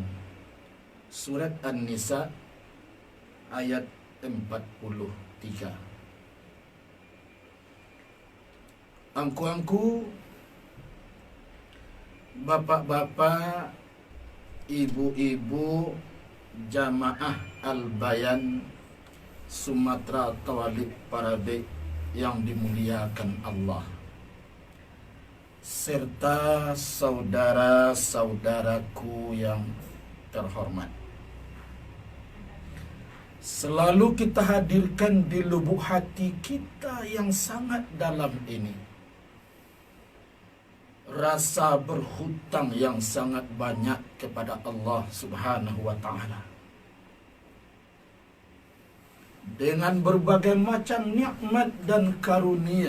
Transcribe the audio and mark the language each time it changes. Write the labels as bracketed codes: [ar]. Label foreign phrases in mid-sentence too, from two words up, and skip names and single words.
[id] Surat An-Nisa ayat 43. Angku-angku, bapak-bapak, ibu-ibu, jamaah Al-Bayan Sumatera Tawalik Parabe yang dimuliakan Allah, serta saudara-saudaraku yang terhormat. Selalu kita hadirkan di lubuk hati kita yang sangat dalam ini rasa berhutang yang sangat banyak kepada Allah Subhanahu wa ta'ala, dengan berbagai macam nikmat dan karunia.